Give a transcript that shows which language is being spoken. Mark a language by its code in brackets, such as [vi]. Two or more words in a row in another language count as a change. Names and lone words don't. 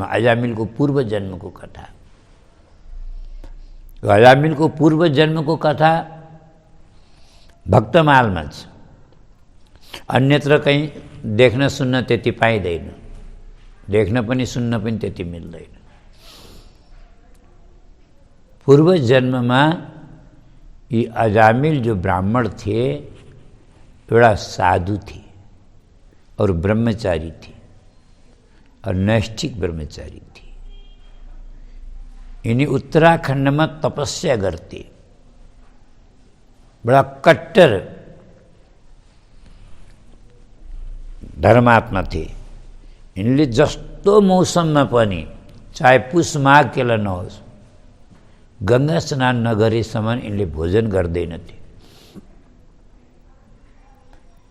[ne] अजामिलको पूर्व जन्मको कथा। अजामिलको पूर्व जन्मको कथा भक्तमालमा छ, अन्यत्र कहीँ देख्न सुन्न त्यति पाइँदैन, देख्न पनि सुन्न पनि त्यति मिल्दैन। पूर्व जन्ममा यी अजामिल [hi] जो ब्राह्मण थे, एउटा साधु थे और ब्रह्मचारी थे, और नैष्ठिक ब्रह्मचारी थे। [ne] यिनी उत्तराखण्डमा तपस्या गर्थे, बडा कट्टर धर्मात्मा थिए। यिनले जस्तो मौसममा पनि, चाहे पुष माघ केला नहोस्, गंगा स्नान नगरेसम्म यिनले भोजन गर्दैनथे।